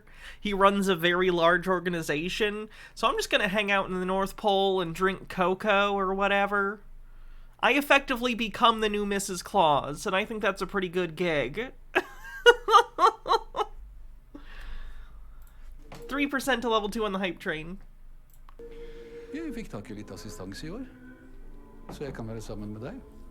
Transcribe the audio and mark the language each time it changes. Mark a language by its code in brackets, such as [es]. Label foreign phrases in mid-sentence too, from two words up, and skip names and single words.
[en] He runs a very large organization, so I'm just gonna hang out in the North Pole and drink cocoa or whatever. I effectively become the new Mrs. Claus, and I think that's a pretty good gig. 3% to level 2 on the hype train. [no] Vi fikk tak I litt assistanse I år, så jeg kan være sammen med deg.